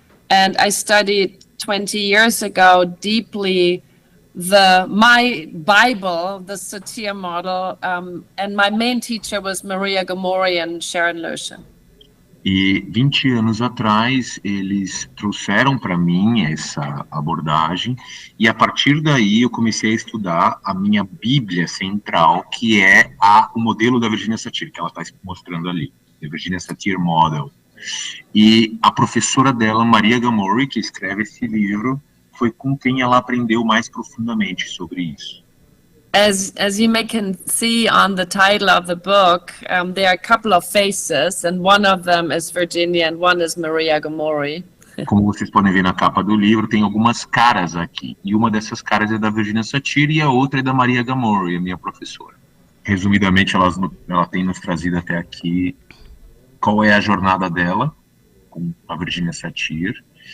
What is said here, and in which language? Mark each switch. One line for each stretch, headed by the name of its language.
English: And I studied 20 years ago deeply my Bible, the Satir model, and my main teacher was Maria Gomori and Sharon Lotion.
Portuguese: E 20 anos atrás, eles trouxeram para mim essa abordagem, e a partir daí eu comecei a estudar a minha Bíblia central, que é o modelo da Virginia Satir, que ela está mostrando ali, a Virginia Satir Model. E a professora dela, Maria Gamori, que escreve esse livro, foi com quem ela aprendeu mais profundamente sobre isso.
English: As you can see on the title of the book, there are a couple of faces, and one of them is Virginia and one is Maria Gamori.
Portuguese: Como vocês podem ver na capa do livro, tem algumas caras aqui. E uma dessas caras é da Virginia Satir e a outra é da Maria Gamori, a minha professora. Resumidamente, ela tem nos trazido até aqui qual é a jornada dela com a Virginia Satir.